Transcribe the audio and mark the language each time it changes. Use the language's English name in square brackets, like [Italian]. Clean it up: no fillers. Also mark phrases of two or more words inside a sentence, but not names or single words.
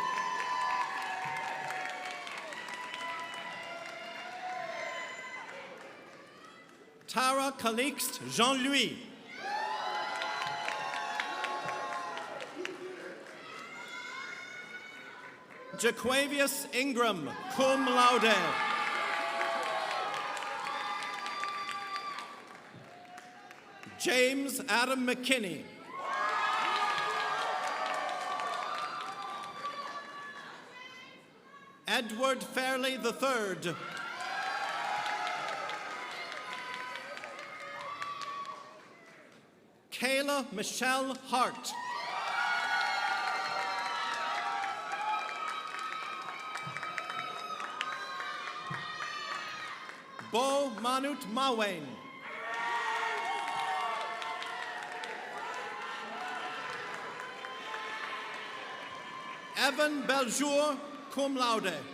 [English] Tara Calixte Jean-Louis. Jaquavius Ingram, [Latin] cum laude. [English] James Adam McKinney. Edward Fairley III. Kayla Michelle Hart. Bo Manut Mawane. Evan Beljour, [Latin] cum laude.